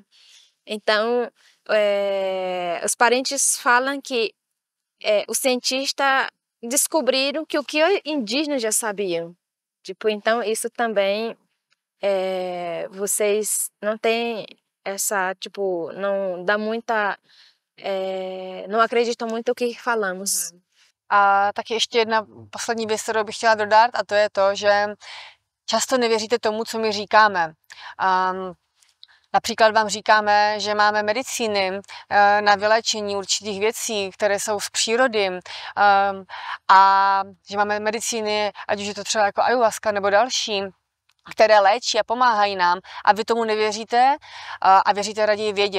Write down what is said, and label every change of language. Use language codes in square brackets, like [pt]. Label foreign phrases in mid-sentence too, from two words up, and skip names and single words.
[pt] Então, os parentes falam que os cientistas descobriram que o que os indígenas já sabiam. Tipo, então, isso também, vocês não têm essa, tipo, não dá muita, não acreditam muito o que falamos. [cs] A taky ještě jedna poslední věc, kterou bych chtěla dodat, a to je to, že často nevěříte tomu, co my říkáme. Například vám říkáme, že máme medicíny na vylečení určitých věcí, které jsou z přírody, a že máme medicíny, ať už je to třeba jako ayahuasca nebo další, které léčí a pomáhají nám, a vy tomu nevěříte a věříte raději vědě.